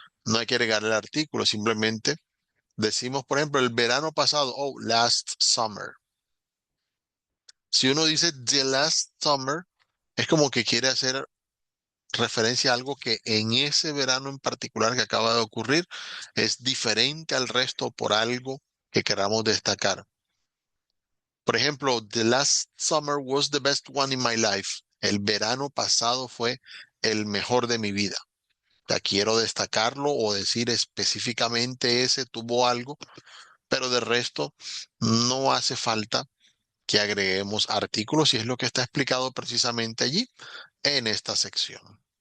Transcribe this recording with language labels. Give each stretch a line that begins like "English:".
Spanish: No hay que agregar el artículo, simplemente decimos, por ejemplo, el verano pasado, oh,
English: last summer.
Spanish: Si uno dice
English: the last summer,
Spanish: es como que quiere hacer referencia a algo que en ese verano en particular que acaba de ocurrir es diferente al resto por algo que queramos destacar. Por ejemplo,
English: the last summer was the best one in my life.
Spanish: El verano pasado fue el mejor de mi vida. Ya quiero destacarlo o decir específicamente ese tuvo algo, pero de resto no hace falta que agreguemos artículos y es lo que está explicado precisamente allí en esta sección.